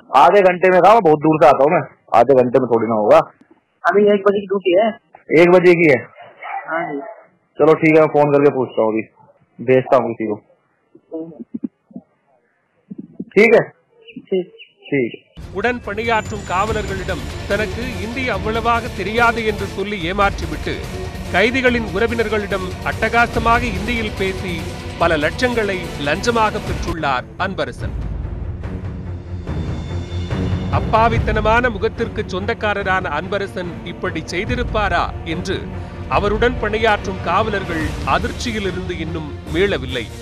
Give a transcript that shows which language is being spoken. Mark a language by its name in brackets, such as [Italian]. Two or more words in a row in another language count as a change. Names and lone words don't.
[Hindi] आधे घंटे में था, बहुत दूर से आता हूँ मैं, आधे घंटे में थोड़ी ना होगा। अभी 1 बजे की ड्यूटी है। 1 बजे की है? हाँ जी चलो ठीक है, मैं फोन करके पूछता हूँ, अभी भेजता हूँ किसी को। ठीक है ठीक। [Tamil] உடன் பணியாற்றும் காவலர்களிடம் தனக்கு இந்தி அவ்வளவாக தெரியாது என்று சொல்லி ஏமாற்றிவிட்டு கைதிகளின் உறவினர்களிடம் அட்டகாசமாக இந்தியில் பேசி பல லட்சங்களை லஞ்சமாக பெற்றுள்ளார் அன்பரசன். அப்பாவித்தனமான முகத்திற்கு சொந்தக்காரரான அன்பரசன் இப்படி செய்திருப்பாரா என்று அவருடன் பணியாற்றும் காவலர்கள் அதிர்ச்சியிலிருந்து இன்னும் மீளவில்லை.